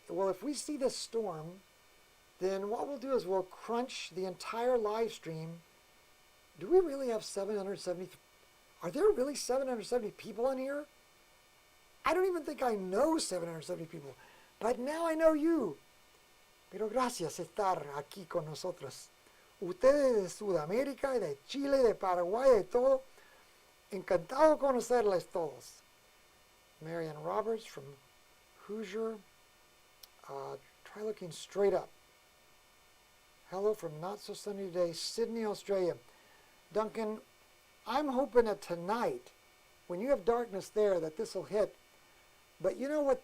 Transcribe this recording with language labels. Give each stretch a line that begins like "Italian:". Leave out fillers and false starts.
English: Well, if we see this storm, then what we'll do is we'll crunch the entire live stream. Do we really have 770? Are there really 770 people in here? I don't even think I know 770 people, but now I know you.
Spanish: Pero gracias estar aquí con nosotros. Ustedes de Sudamérica, de Chile, de Paraguay, de todo. Encantado conocerles todos.
English: Marianne Roberts from Hoosier. Try looking straight up. Hello from Not So Sunny Today, Sydney, Australia. Duncan, I'm hoping that tonight, when you have darkness there, that this will hit. But you know what?